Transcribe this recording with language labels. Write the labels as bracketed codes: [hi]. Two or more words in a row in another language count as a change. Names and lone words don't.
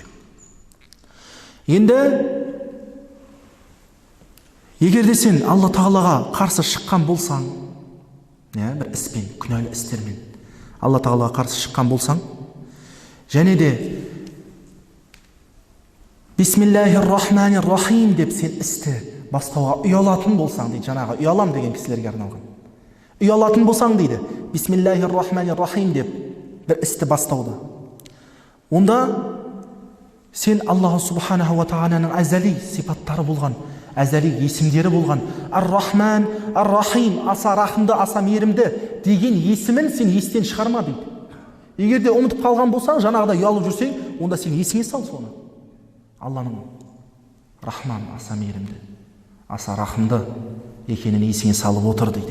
[kk] Енді егер де сен Алла тағалаға қарсы шыққан болсаң, бір іспен, күнәлі істермен Алла тағалаға қарсы шыққан болсаң, және де [ar] بسم الله الرحمن الرحيم [kk] деп сен істі бастауға ұялатын болсаң дейді, жаңағы ұялам деген кісілерге арналған. Ұялатын болсаң дейді, [ar] بسم الله الرحمن الرحيم [kk] деп бір істі бастауды. Онда сен [ar] الله سبحانه وتعالى [kk] әзәли сипаттары болған, әзәли есімдері болған, [ar] الرحمن الرحيم, [kk] аса рахымды, аса мейірімді деген есімін сен естен шығарма дейді. Егер де ұмытып қалған болсаң, жаңағыда ұялып жүрсең, онда сен есіңе сал соны. Алланың Рахман, аса мейірімді, аса рахымды екенін есіңе салып отыр дейді.